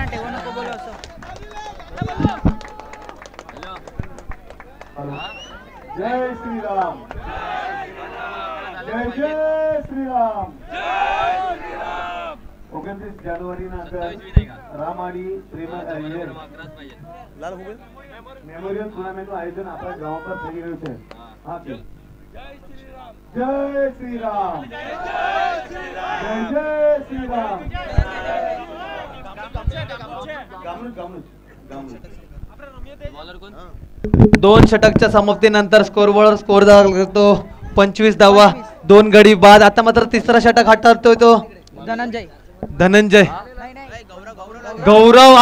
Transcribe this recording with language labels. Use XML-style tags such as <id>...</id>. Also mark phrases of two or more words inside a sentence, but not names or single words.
<mr>जय श्रीराम. जय जय श्रीराम. 29 जानेवारी नंतर रामाडी प्रीमियर लाल हो</mr> <gu>मेमोरियल टूर्नामेंटનું આયોજન આપણા ગામ પર થઈ રહ્યું છે. હા જી. જય શ્રીરામ. જય જય શ્રીરામ.</gu> <mr>दोन षटकच्या समाप्तीनंतर स्कोरवर स्कोर करतो 25 धावा 2 गडी बाद. आता मात्र तिसरा षटक हाताळतोय तो धनंजय गौरव.</mr>